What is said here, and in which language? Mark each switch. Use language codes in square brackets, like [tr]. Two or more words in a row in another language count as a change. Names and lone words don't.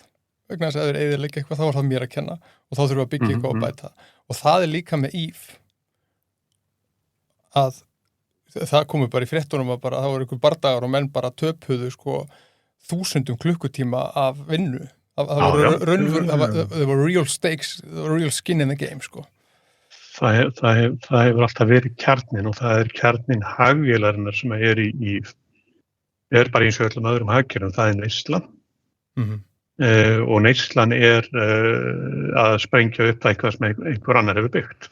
[is] Vegna þess að þeir eyðilegja eitthvað, þá er það mér að kenna og þá þurfum við að byggja eitthvað og bæta. Og það er líka með Eve að það komið bara í fréttunum að bara, það voru ykkur bardagar og menn bara töpuðu sko 1000 klukkutíma af vinnu. Það voru [en] real stakes, real skin in the game sko. [is] Það hefur alltaf verið kjarnin og það kjarnin hagvélarinnar sem bara eins og öllum öðrum hagkerfum, það neyslan. Og neyslan að sprengja upp eitthvað sem einhver annar hefur byggt.